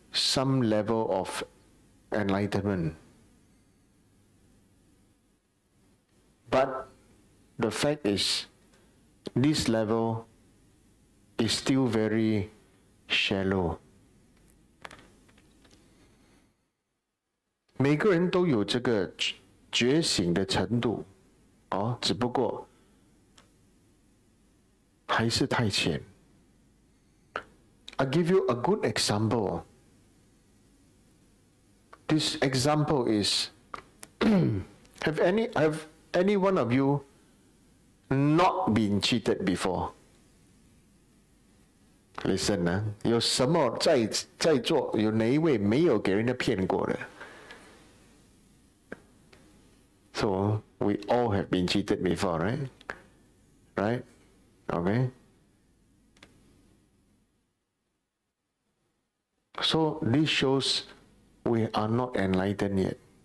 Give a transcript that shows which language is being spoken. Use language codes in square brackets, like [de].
[en] some level of enlightenment. But the fact is, this level is still very shallow. [zh] 每个人都有这个觉醒的程度，只不过还是太浅。 [en] I'll give you a good example. This example is have any one of you not been cheated before? Listen, [zh] 有什么在座有哪一位没有给人家骗过的？ [en] So we all have been cheated before, right? Right? Okay. So this shows we are not enlightened yet.